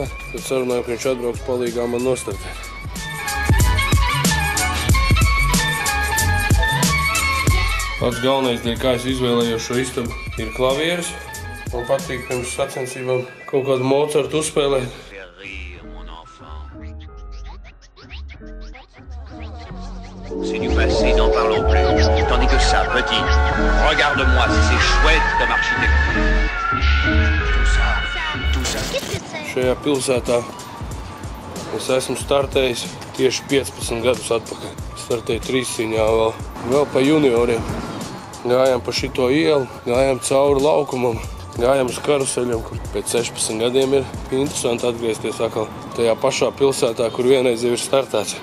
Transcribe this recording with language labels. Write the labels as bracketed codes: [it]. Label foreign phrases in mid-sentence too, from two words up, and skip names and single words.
[lv] Tad sarunājam, ka viņš atbrauks palīgā man nostartēt. Pats galvenais, dēļ kā es izvēlējos šo istabu, ir klavieris. Man patīk pirms sacensībām kaut kādu Mozartu uzspēlēt. [fr] C'est du passé, n'en parlons plus. Tandis que ça, petit, regarde-moi, c'est chouette comme architecture. Tout ça. [lv] Šajā pilsētā es esmu startējis tieši 15 gadus atpakaļ. Startēju trīscīņā vēl pa junioriem. Gājām pa šito ielu, gājām cauri laukumam, gājām uz karuseļiem, kur pēc 16 gadiem ir interesanti atgriezties atkal tajā pašā pilsētā, kur vienreiz jau ir startēts.